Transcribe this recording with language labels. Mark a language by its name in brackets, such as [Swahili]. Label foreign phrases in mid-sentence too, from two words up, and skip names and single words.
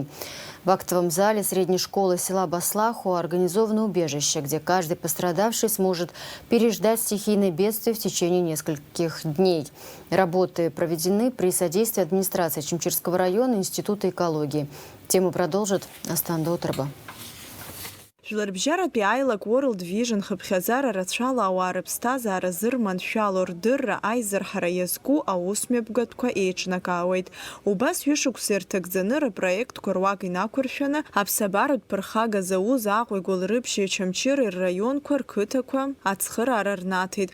[Russian] В актовом зале средней школы села Баслаху организовано убежище, где каждый пострадавший сможет переждать стихийное бедствие в течение нескольких дней. Работы проведены при содействии администрации Чимчирского района и Института экологии. Тему продолжит Астан Дотарба. [Abkhazian] Жларбжьаратәи аилак World Vision хыԥхьаӡара рацәала ауаа рыԥсҭазаара зырманшәало рдырра аизырҳара иазку аусмҩаԥгатәқәа еиҿнакаауеит. Убас ҩышықәса ирҭагӡаны рпроектқәа руак инақәыршәаны аԥсабаратә ԥырхага зауз Аҟәа, Игәылрыԥшьи, Очамчыреи рраионқәа рқыҭақәа ацхыраара рнаҭеит.